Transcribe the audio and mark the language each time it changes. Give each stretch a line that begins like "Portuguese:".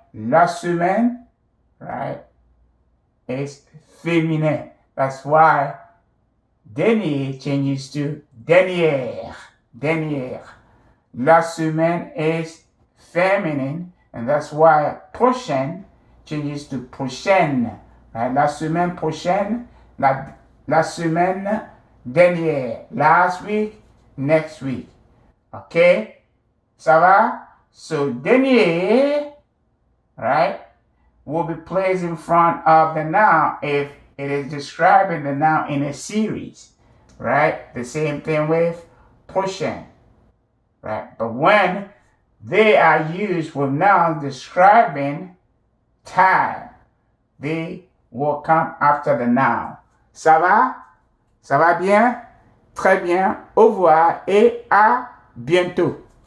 English: La semaine, right, is féminin. That's why dernier changes to dernière, dernière. La semaine is feminine, and that's why prochaine changes to prochaine, right?
French: La semaine prochaine, la semaine dernière.
English: Last week, next week. Okay?
French: Ça va?
English: So dernier, right, will be placed in front of the noun if it is describing the noun in a series, right? The same thing with prochaine, right? But when they are used with nouns describing time, they will come after the noun.
French: Ça va? Ça va bien? Très bien. Au revoir et à bientôt.